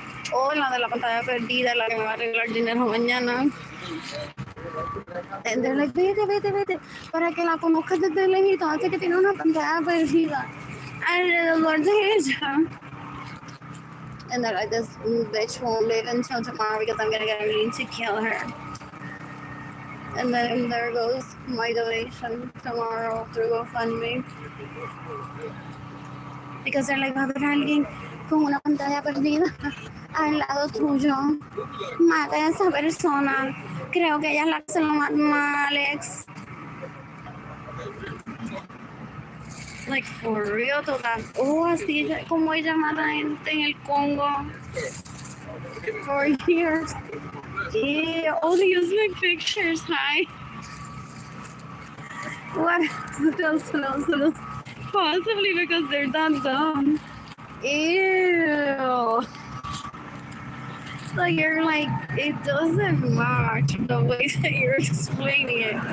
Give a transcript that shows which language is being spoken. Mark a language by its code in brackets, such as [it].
[es] Oh, la de la pantalla perdida, la que me va a arreglar dinero mañana. [en] And they're like, [es] vete, para que la conozcas desde lejito, antes que tiene una pantalla perdida alrededor de ella. [en] And they're like, this bitch won't live until tomorrow because I'm gonna get Arlene to kill her. And then there goes my donation tomorrow through GoFundMe. Because they're like, [es] va a haber alguien con una pantalla perdida al lado tuyo. Mata a esa persona. Creo que ella es la que se lo mató a Alex. [en] Like, for real, total. [es] Oh, así como ella mata gente en el Congo. [en] For years. Yeah, all they use my pictures. Hi. What else? Possibly because they're that dumb. Ew. So you're like, it doesn't match the way that you're explaining it.